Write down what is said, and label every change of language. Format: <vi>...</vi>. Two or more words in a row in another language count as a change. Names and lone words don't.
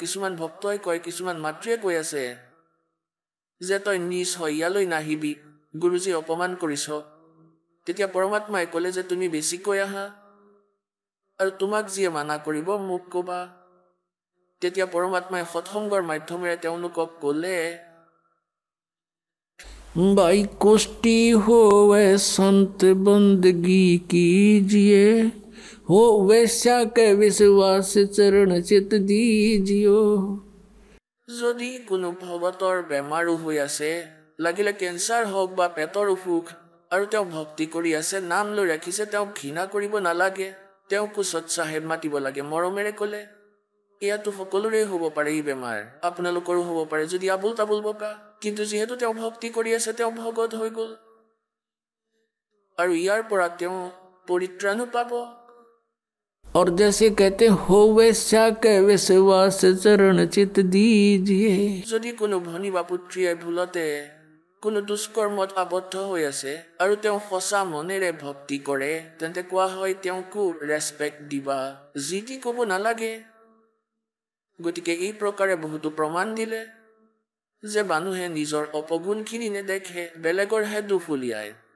<as>কিছুমান ভক্তই কয়, কিছুমান মাতৃয়ে কৈ আছে যে তই নিজ হৈ ইয়ালৈ নাহিবি, গুৰুজী অপমান কৰিছ। তেতিয়া পৰমাত্মাই ক'লে যে তুমি বেছিকৈ আহা, আৰু তোমাক যিয়ে মানা কৰিব মোক ক'বা। তেতিয়া পৰমাত্মাই সৎসংগৰ মাধ্যমেৰে তেওঁলোকক ক'লে,</as> <hi>भाई कुष्टी होवे संत बंदगी कीजिए, हो वैश्या के विश्वास चरण चित दीजियो।</hi> <as>যদি কোনো ভগতৰ বেমাৰো হৈ আছে, লাগিলে কেঞ্চাৰ হওক বা পেটৰ অসুখ, আৰু তেওঁ ভক্তি কৰি আছে, নাম লৈ ৰাখিছে, তেওঁক ঘৃণা কৰিব নালাগে, তেওঁক কোচত চাহেব মাতিব লাগে, মৰমেৰে ক'লে। এয়াতো সকলোৰে হ'ব পাৰে এই বেমাৰ, আপোনালোকৰো হ'ব পাৰে যদি আবুল তাবুল বকা, কিন্তু যিহেতু তেওঁ ভক্তি কৰি আছে, তেওঁ ভগত হৈ গ'ল, আৰু ইয়াৰ পৰা তেওঁ পৰিত্ৰাণো পাব।</as> <hi>और जैसे कहते हो वैश्या के विश्वास चरण चित दीजिए।</hi> <as>যদি কোনো ভনী বা পুত্ৰীয়ে ভুলতে কোনো দুষ্কৰ্মত আবদ্ধ হৈ আছে আৰু তেওঁ সঁচা মনেৰে ভক্তি কৰে, তেন্তে কোৱা হয় তেওঁকো ৰেচপেক্ট দিবা, যি টি ক'ব নালাগে। গতিকে এই প্ৰকাৰে বহুতো প্ৰমাণ দিলে যে মানুহে নিজৰ অপগুণখিনি নেদেখে, বেলেগৰহে দুখ উলিয়ায়।</as>